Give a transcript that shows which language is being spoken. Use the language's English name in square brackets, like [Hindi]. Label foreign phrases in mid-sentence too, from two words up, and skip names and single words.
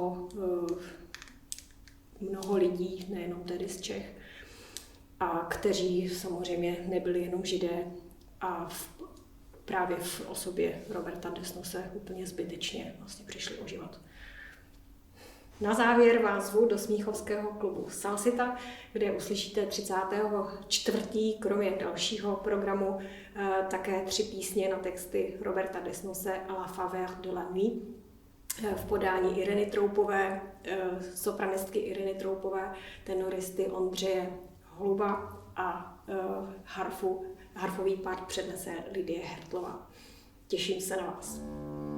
[Czech] mnoho lidí, nejenom tedy z Čech, a kteří samozřejmě nebyli jenom Židé a právě v osobě Roberta Desnose úplně zbytečně vlastně přišli o život. Na závěr vás zvu do smíchovského klubu Salsita, kde uslyšíte 34. kromě dalšího programu také 3 písně na texty Roberta Desnose [French] à la faveur de la nuit. [Czech] v podání Ireny Troupové, sopranistky Ireny Troupové, tenoristy Ondřeje Holuba a harfový part přednese Lidie Hertlová. Těším se na vás.